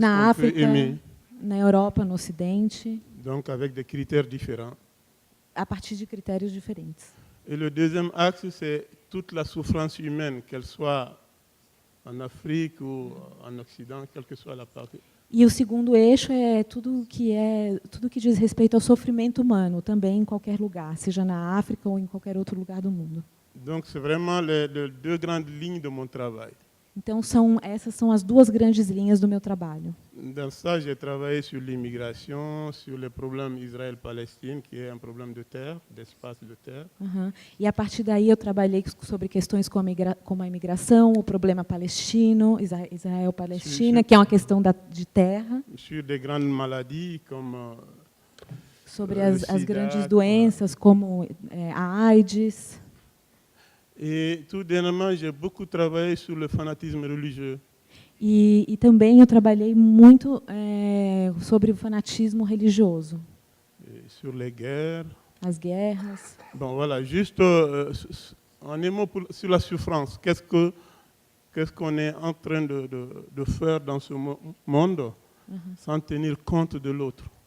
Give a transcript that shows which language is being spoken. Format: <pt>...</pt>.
<pt>Na</pt> <fr>qu'on peut</fr> <pt>África,</pt> <fr>aimer?</fr> <pt>na Europa, no Ocidente,</pt> <fr>Donc avec des critères différents.</fr> <pt>a partir de critérios diferentes.</pt> <fr>Et le deuxième axe, c'est toute la souffrance humaine, qu'elle soit en Afrique ou en Occident, quelle que soit la partie.</fr> <pt>E o segundo eixo é tudo que diz respeito ao sofrimento humano, também em qualquer lugar, seja na África ou em qualquer outro lugar do mundo.</pt> <fr>Donc c'est vraiment les deux grandes lignes de mon travail.</fr> <pt>Então essas são as duas grandes linhas do meu trabalho.</pt> <fr>Dans ça, j'ai travaillé sur l'immigration, sur le problème Israël-Palestine, qui est un problème de terre, d'espace de terre.</fr> <pt>E a partir daí eu trabalhei sobre questões como a imigração, o problema palestino, Israel-Palestina, que é uma questão de terra.</pt> <fr>Sur des grandes maladies comme</fr> <pt>sobre as grandes doenças como a AIDS.</pt> <fr>Et tout dernièrement, j'ai beaucoup travaillé sur le fanatisme religieux.</fr> <pt>E também eu trabalhei muito sobre o fanatismo religioso.</pt> <fr>Et sur les guerres.</fr> <pt>As guerras.</pt> <fr>Bon, voilà, juste en un mot sur la souffrance. Qu'est-ce qu'on est en train de faire dans ce monde sans tenir compte de l'autre?</fr>